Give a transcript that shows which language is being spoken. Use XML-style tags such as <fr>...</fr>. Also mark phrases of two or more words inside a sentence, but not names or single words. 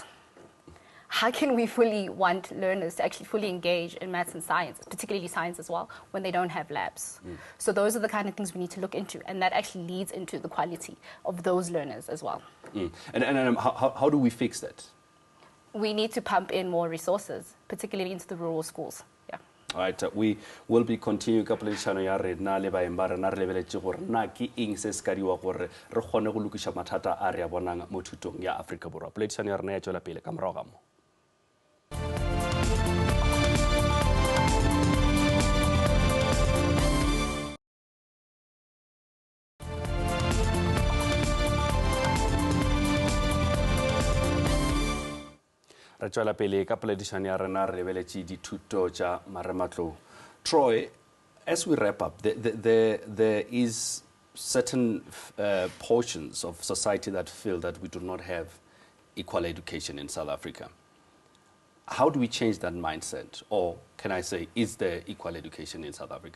<en>How can we fully want learners to actually fully engage in maths and science, particularly science as well, when they don't have labs? So those are the kind of things we need to look into, and that actually leads into the quality of those learners as well. And how do we fix that? We need to pump in more resources, particularly into the rural schools. Yeah. All right, we will be continuing</en> <nso>ka poledišano ya rena le baeng ba rena re lebeletše gore na ke eng se se ka diwa gore re kgone go lokiša mathata a re a bonang mo thutong ya Afrika Borwa. Poledišano ya rena ya tšwela pele ka morago ga mo. Re tšwela pele ka poledišano ya rena re lebeletše dithuto tša marematlou.</nso> <en>Troy, as we wrap up, there is certain portions of society that feel that we do not have equal education in South Africa. How do we change that mindset? Or can I say, is there equal education in South Africa?</en>